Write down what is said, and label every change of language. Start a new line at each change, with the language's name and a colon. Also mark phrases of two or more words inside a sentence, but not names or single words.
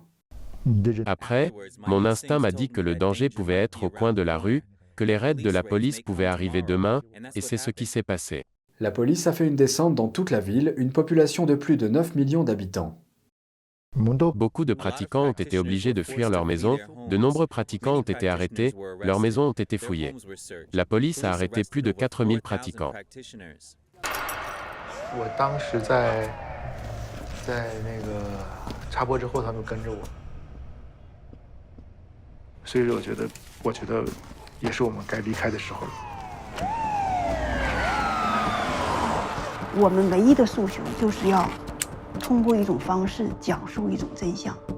French: Après, mon instinct m'a dit que le danger pouvait être au coin de la rue, que les raids de la police pouvaient arriver demain, et c'est ce qui s'est passé. La police a fait une descente dans toute la ville, une population de plus de 9 millions d'habitants. Beaucoup de pratiquants ont été obligés de fuir leur maison, de nombreux pratiquants ont été arrêtés, leurs maisons ont été fouillées. La police a arrêté plus de 4000 pratiquants.
Chinese: 我当时在那个插播之后，他们跟着我，所以我觉得也是我们该离开的时候了。我们唯一的诉求就是要通过一种方式讲述一种真相。